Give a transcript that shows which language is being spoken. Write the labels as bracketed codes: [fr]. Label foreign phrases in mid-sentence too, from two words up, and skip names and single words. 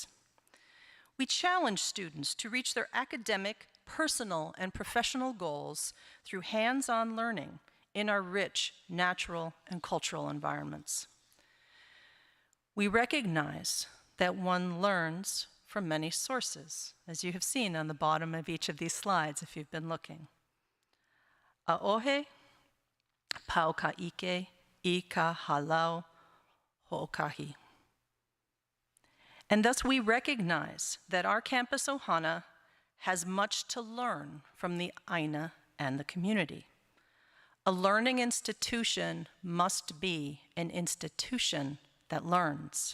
[en] We challenge students to reach their academic, personal, and professional goals through hands-on learning in our rich natural and cultural environments. We recognize that one learns from many sources, as you have seen on the bottom of each of these slides if you've been looking. [haw] A'ohe, pau ka ike, I ka halau ho'okahi. [en] And thus we recognize that our campus Ohana has much to learn from the Aina and the community. A learning institution must be an institution that learns.